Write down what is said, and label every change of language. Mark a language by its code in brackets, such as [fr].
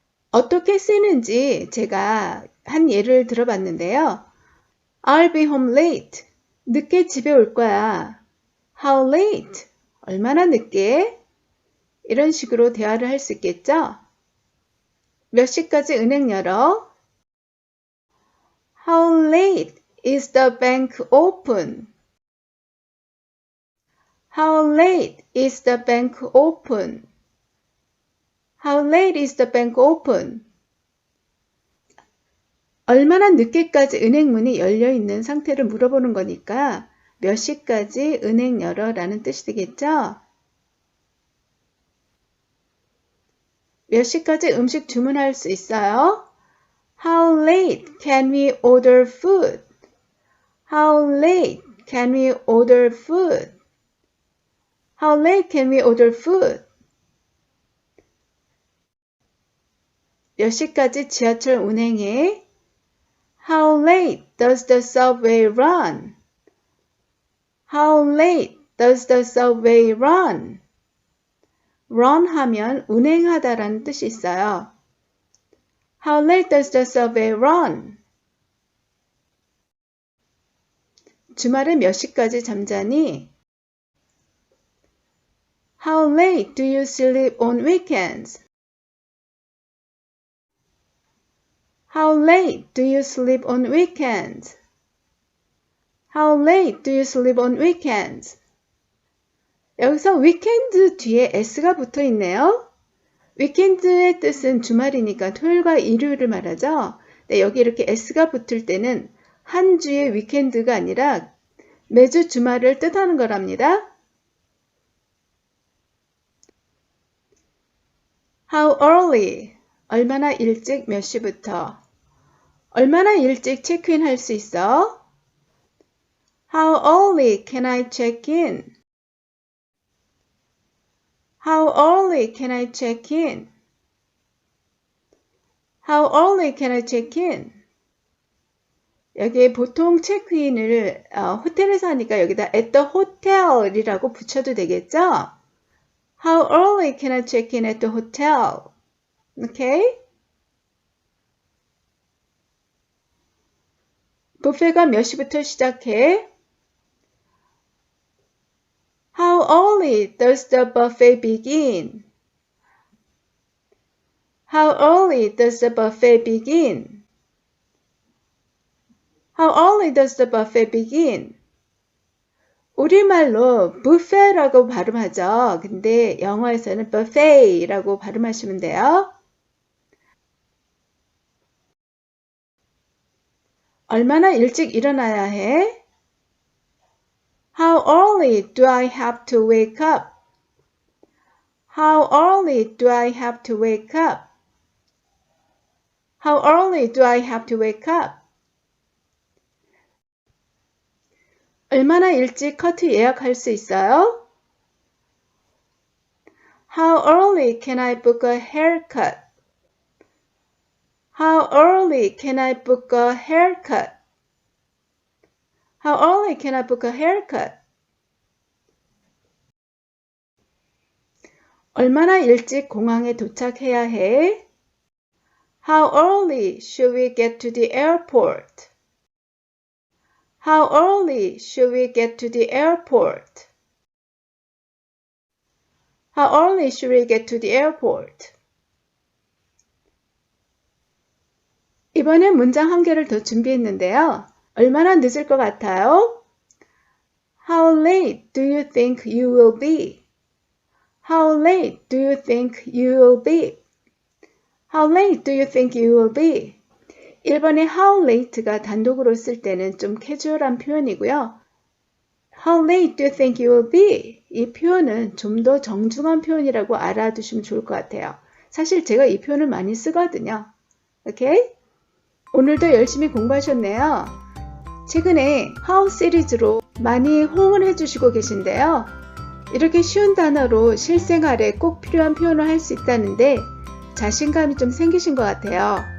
[ko] 어떻게 쓰는지 제가 한 예를 들어봤는데요. [en] I'll be home late. [ko] 늦게 집에 올 거야. [en] How late? [ko] 얼마나 늦게? 이런 식으로 대화를 할 수 있겠죠? 몇 시까지 은행 열어? [en] How late is the bank open? How late is the bank open? How late is the bank open? [ko] 얼마나 늦게까지 은행 문이 열려 있는 상태를 물어보는 거니까 몇 시까지 은행 열어 라는 뜻이 되겠죠? 몇 시까지 음식 주문할 수 있어요? [en] How late can we order food? How late can we order food? How late can we order food? [ko] 몇 시까지 지하철 운행해? [en] How late does the subway run? How late does the subway run? [ko] run 하면 운행하다라는 뜻이 있어요. [en] How late does the subway run? [ko] 주말에 몇 시까지 잠자니? [en] How late do you sleep on weekends? How late do you sleep on weekends? How late do you sleep on weekends? [ko] 여기서 weekend 뒤에 s가 붙어 있네요. weekend의 뜻은 주말이니까 토요일과 일요일을 말하죠. 네, 여기 이렇게 s가 붙을 때는 한 주의 weekend가 아니라 매주 주말을 뜻하는 거랍니다. [en] How early? [ko] 얼마나 일찍 몇 시부터? 얼마나 일찍 체크인 할 수 있어? [en] How early can I check in? How early can I check in? How early can I check in? [ko] 여기 보통 체크인을 호텔에서 하니까 여기다 [en] at the hotel [ko] 이라고 붙여도 되겠죠? [en] How early can I check in at the hotel? Okay? [ko] 뷔페가 몇 시부터 시작해? [en] How early does the buffet begin? How early does the buffet begin? How early does the buffet begin? [ko] 우리말로 뷔페라고 발음하죠. 근데 영어에서는 buffet라고 발음하시면 돼요. 얼마나 일찍 일어나야 해? [en] How early do I have to wake up? How early do I have to wake up? How early do I have to wake up? [ko] 얼마나 일찍 커트 예약할 수 있어요? [en] How early can I book a haircut? How early can I book a haircut? How early can I book a haircut? [ko] 얼마나 일찍 공항에 도착해야 해? [en] How early should we get to the airport? How early should we get to the airport? How early should we get to the airport? [ko] 이번엔 문장 한 개를 더 준비했는데요. 얼마나 늦을 것 같아요? [en] How late do you think you will be? How late do you think you will be? How late do you think you will be? [ko] 1번의 how late가 단독으로 쓸 때는 좀 캐주얼한 표현이고요. [en] How late do you think you will be? [ko] 이 표현은 좀 더 정중한 표현이라고 알아두시면 좋을 것 같아요. 사실 제가 이 표현을 많이 쓰거든요. 오케이? 오늘도 열심히 공부하셨네요. 최근에 How 시리즈로 많이 호응을 해주시고 계신데요. 이렇게 쉬운 단어로 실생활에 꼭 필요한 표현을 할 수 있다는데 자신감이 좀 생기신 것 같아요.